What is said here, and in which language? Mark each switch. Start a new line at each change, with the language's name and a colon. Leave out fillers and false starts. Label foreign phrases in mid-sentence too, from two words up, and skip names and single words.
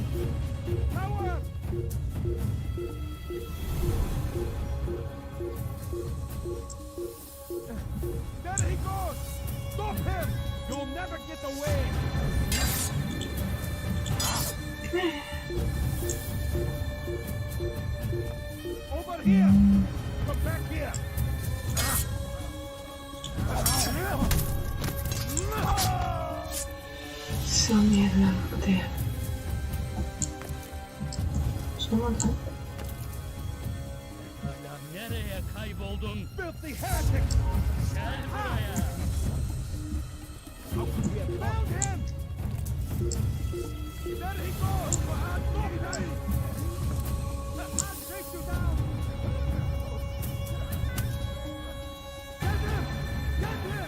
English: Power! There he goes! Stop him! You'll never get away! Over here! Come back here!
Hungarian: Miért nem tél? Szóval
Turkish: Nereye kayboldun?
English: Filthy heretic!
Turkish: Gel buraya!
English: How could we have found him? There he goes! Stop him! I'll take you down! Get him! Get him!